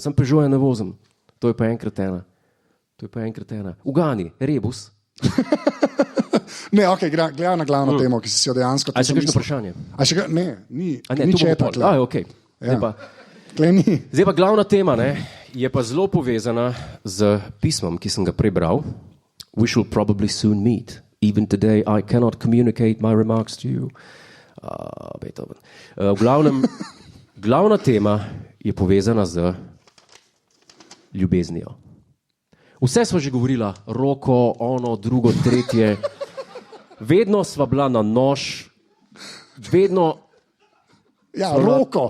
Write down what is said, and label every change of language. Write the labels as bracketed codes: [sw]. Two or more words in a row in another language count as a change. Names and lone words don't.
[sl] Sam Peugeota ne vozim. To je pa enkrat ena. Ugani, rebus. Ne, ok, gledaj na glavno temo, ki si jo dejansko... A še kakšno vprašanje? Ni četa. Ok. Ja. Zdaj pa glavna tema, ne, je pa zelo povezana z pismom, ki sem ga prebral. [en] We shall probably soon meet. Even today I cannot communicate my remarks to you. Beethoven. [sl] V glavnem, glavna tema je povezana z ljubeznijo. Vse smo že govorila, roko, ono, drugo, tretje. Vedno sva bila na nož, vedno... Ja, roko.